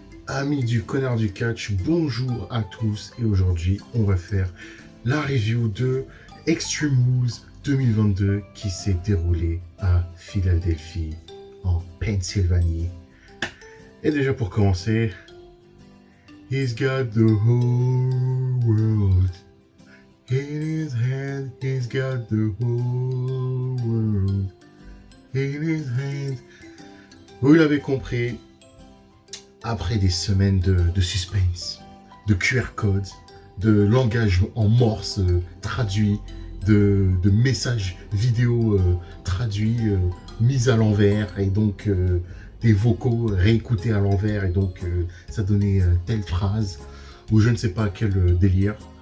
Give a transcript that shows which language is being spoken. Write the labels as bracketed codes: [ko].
[fr] Amis du connard du catch, bonjour à tous et aujourd'hui on va faire la review de Extreme Rules 2022 qui s'est déroulé à Philadelphie en Pennsylvanie. Et déjà pour commencer, [en] he's got the whole world in his hand, he's got the whole world in his hand. [fr] Vous l'avez compris, après des semaines de suspense, de QR codes, de langage en morse traduit, de messages vidéo traduits, mis à l'envers, et donc des vocaux réécoutés à l'envers, et donc ça donnait telle phrase, ou je ne sais pas quel délire.